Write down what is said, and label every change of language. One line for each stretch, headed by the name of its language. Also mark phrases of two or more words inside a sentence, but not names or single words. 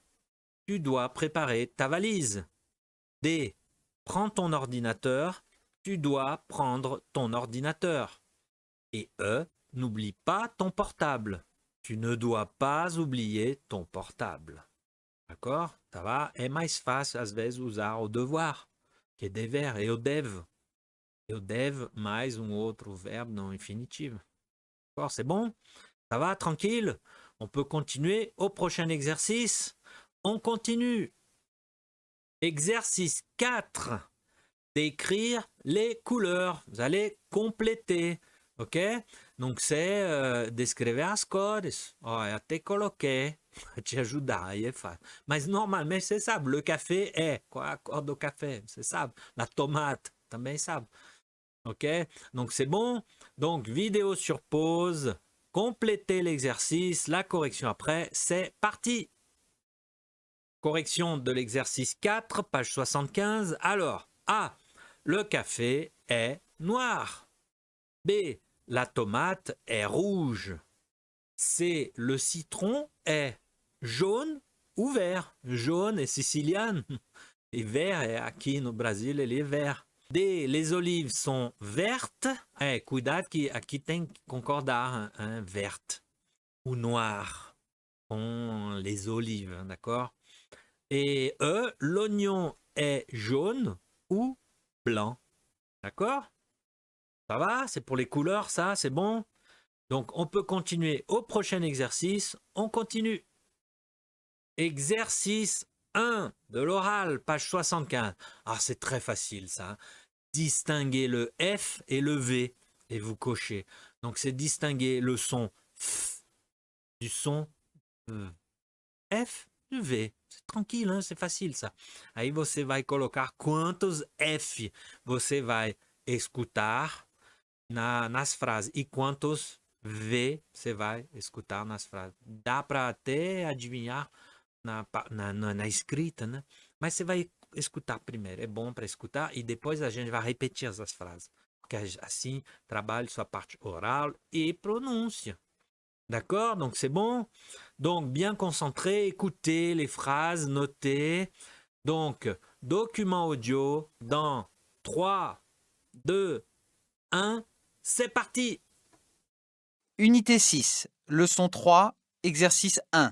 French: Tu dois préparer ta valise. D. Prends ton ordinateur. tu dois prendre ton ordinateur. Et E, n'oublie pas ton portable. Tu ne dois pas oublier ton portable. D'accord? Ça va?
Portuguese: É mais fácil, às vezes, usar o devoir, que é dever, eu devo. Eu devo mais outro
French: verbe non infinitivo. D'accord? C'est bon? Ça va? Tranquille? On peut continuer au prochain exercice. On continue. Exercice 4. D'écrire les couleurs. Vous allez compléter. Ok? Donc c'est
Portuguese: descrever as cores. Ó, eu até coloquei para te ajudar, aí é fácil. Mas normalmente você sabe,
French: le café
Portuguese: é, qual é a cor do café? Você sabe.
French: La tomate,
Portuguese: também sabe. Ok?
French: Donc c'est bon. Donc vidéo sur pause. Complétez l'exercice, la correction après, c'est parti. Correction de l'exercice 4, page 75. Alors, A. Le café est noir. B. La tomate est rouge. C. Le citron est jaune ou vert. Jaune est siciliano. Et vert est
Portuguese: aqui no Brasil, ele é
French: vert. D. Les olives sont vertes.
Portuguese: Cuidado que aqui tem que concordar,
French: hein, verte ou noir com les olives, d'accord? Et E. L'oignon est jaune ou blanc. D'accord? Ça va? C'est pour les couleurs, ça, c'est bon? Donc, on peut continuer au prochain exercice. On continue. Exercice 1 de l'oral, page 75. Ah, c'est très facile, ça. Distinguer le F et le V. Et vous cochez. Donc, c'est distinguer le son F du son F du V. C'est tranquille, hein? C'est facile, ça.
Portuguese: Aí você vai colocar quantos F você vai escutar nas frases e quantos V você vai escutar nas frases. Dá para até adivinhar na escrita, né? Mas você vai escutar primeiro. É bom para escutar e depois a gente vai repetir essas frases. Porque assim trabalha sua parte oral e pronúncia.
French: D'accord? Donc c'est bon? Donc bien concentré, écoutez les phrases, notez. Donc document audio dans 3, 2, 1, c'est parti! Unité 6, leçon 3, exercice 1.